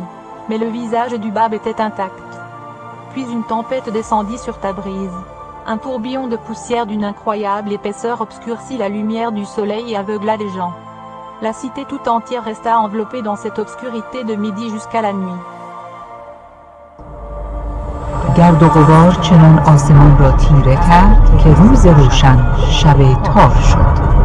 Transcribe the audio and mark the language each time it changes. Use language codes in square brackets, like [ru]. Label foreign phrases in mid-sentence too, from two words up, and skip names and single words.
[fr] Mais le visage du bab était intact. Puis une tempête descendit sur Tabriz. Un tourbillon de poussière d'une incroyable épaisseur obscurcit la lumière du soleil et aveugla les gens. La cité tout entière resta enveloppée dans cette obscurité de midi jusqu'à la nuit. [fa] گرد و غبار چنان آسمان را تیره کرد که روز روشن شب تار شد.